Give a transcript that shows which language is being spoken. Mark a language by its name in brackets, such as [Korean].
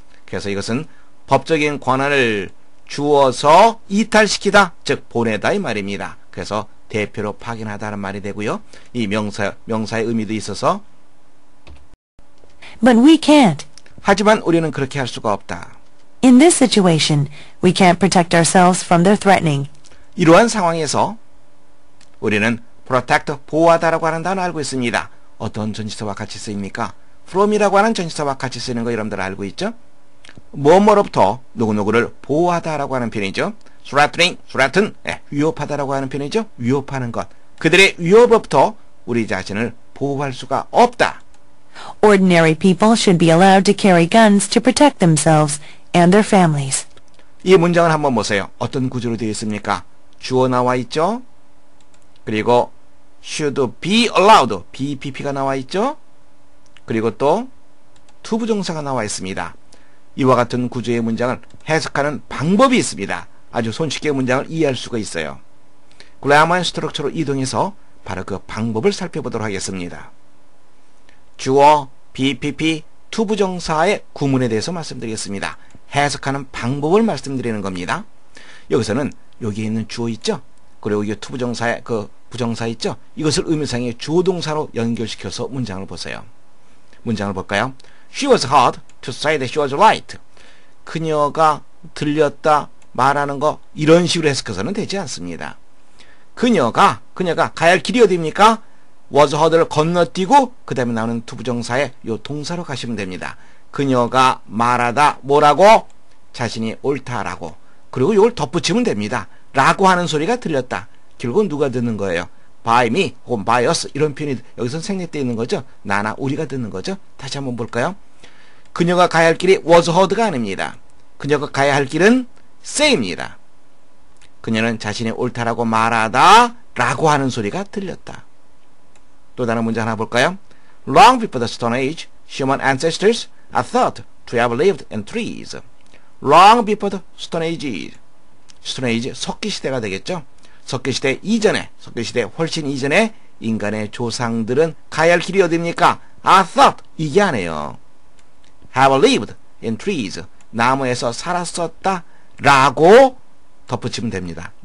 [Korean] 그래서 이것은 법적인 권한을 주어서 이탈시키다, 즉 보내다 이 말입니다. 그래서 대표로 파견하다는 말이 되고요. 이 명사의 의미도 있어서 [English] But we can't. [Korean] 하지만 우리는 그렇게 할 수가 없다. [English] In this situation, we can't protect ourselves from their threatening. [Korean] 이러한 상황에서 우리는 protect, 보호하다라고 하는 단어 알고 있습니다. 어떤 전치사와 같이 쓰입니까? from이라고 하는 전치사와 같이 쓰는 거 여러분들 알고 있죠? 뭐뭐로부터 누구누구를 보호하다라고 하는 표현이죠. threaten, 위협하다라고 하는 표현이죠. 위협하는 것. 그들의 위협으로부터 우리 자신을 보호할 수가 없다. [English] Ordinary people should be allowed to carry guns to protect themselves and their families. [Korean] 이 문장을 한번 보세요. 어떤 구조로 되어 있습니까? 주어 나와 있죠? 그리고 [English] should be allowed, [Korean] BPP가 나와 있죠? 그리고 또 투부정사가 나와 있습니다. 이와 같은 구조의 문장을 해석하는 방법이 있습니다. 아주 손쉽게 문장을 이해할 수가 있어요. Grammar Structure로 이동해서 바로 그 방법을 살펴보도록 하겠습니다. 주어, BPP, 투부정사의 구문에 대해서 말씀드리겠습니다. 해석하는 방법을 말씀드리는 겁니다. 여기서는 여기에 있는 주어 있죠? 그리고 이 투부정사의 그 부정사 있죠? 이것을 의미상의 주어동사로 연결시켜서 문장을 보세요. 문장을 볼까요? [English] She was hard to say that she was right. [Korean] 그녀가 들렸다 말하는 거 이런 식으로 해석해서는 되지 않습니다. 그녀가 가야 할 길이 어디입니까? [English] was hard [Korean] 를 건너뛰고 그 다음에 나오는 투부정사의 요 동사로 가시면 됩니다. 그녀가 말하다 뭐라고? 자신이 옳다라고. 그리고 이걸 덧붙이면 됩니다. 라고 하는 소리가 들렸다. 결국은 누가 듣는 거예요? [English] by me [Korean] 혹은 [English] by us [Korean] 이런 표현이 여기서 생략되어 있는 거죠. 나나 우리가 듣는 거죠. 다시 한번 볼까요? 그녀가 가야 할 길이 [English] was hard [Korean] 가 아닙니다. 그녀가 가야 할 길은 say입니다. 그녀는 자신이 옳다라고 말하다 라고 하는 소리가 들렸다. 또 다른 문제 하나 볼까요? [English] Long before the Stone Age, human ancestors are thought to have lived in trees. Long before the Stone Age. [Korean] Stone Age, 석기시대가 되겠죠? 석기시대 이전에, 석기시대 훨씬 이전에 인간의 조상들은 가야 할 길이 어디입니까? [English] are thought, [Korean] 이게 아니에요. [English] have lived in trees. [Korean] 나무에서 살았었다 라고 덧붙이면 됩니다.